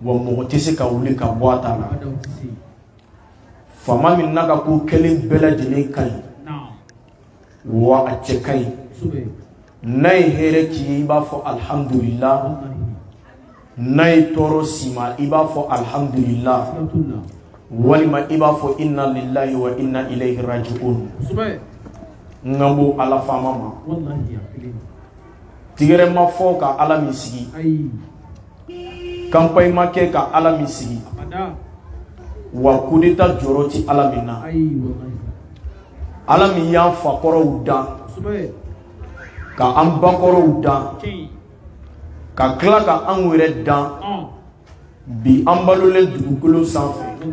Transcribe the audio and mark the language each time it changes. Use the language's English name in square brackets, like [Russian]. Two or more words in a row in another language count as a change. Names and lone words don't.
[Bambara] wa mɔgɔ tɛ se ka wuli ka bɔ a ta la faama min n'a ka ko kelen bɛɛ lajɛlen ka ɲi wa a cɛ ka ɲi n'a ye hɛrɛ k'i ye i b'a fɔ alhamdulillah n'a ye tɔɔrɔ s'i ma i b'a fɔ alhamdulillah walima i b'a fɔ [Arabic] إنا لله وإنا إليه راجعون [Bambara] n ko ala faama ma tigɛrɛ ma fɔ ka ala min sigi campagne ma kɛ ka ala min sigi wa coup d'état jɔrɔ ti ala min na ala min y'an fakɔrɔw dan ka an bakɔrɔw dan ka tila ka an yɛrɛ dan bi an balolen dugukolo sanfɛ